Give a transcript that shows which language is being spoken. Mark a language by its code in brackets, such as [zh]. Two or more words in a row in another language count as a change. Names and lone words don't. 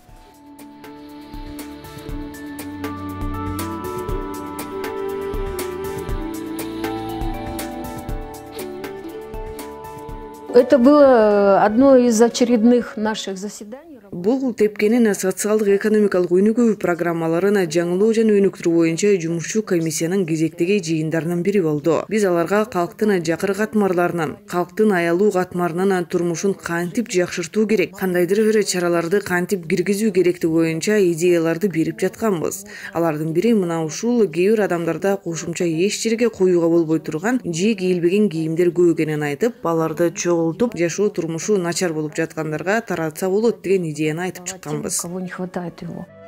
[ru] Это было одно из очередных наших заседаний. [ky] Бул тепкенин социалдык экономикалык өнүгүү программаларын жаңылоо жана өнүктүрүү боюнча жумушчу комиссиянын кезектеги жыйындарынын бири болду. Биз аларга калктын жакыр катмарларынын, калктын аялуу катмарынын турмушун кантип жакшыртуу керек, кандайдыр бир чараларды кантип киргизүү керектиги боюнча идеяларды берип жатканбыз. Алардын бири мына ушул кээ бир адамдарда кошумча эч жерге коюуга болбой турган же кийилбеген кийимдер көп экенин айтып, аларды чогултуп, жашоо турмушу начар болуп жаткандарга таратса болот деген идеяны айтып чыкканбыз. [ru] Кого не хватает его.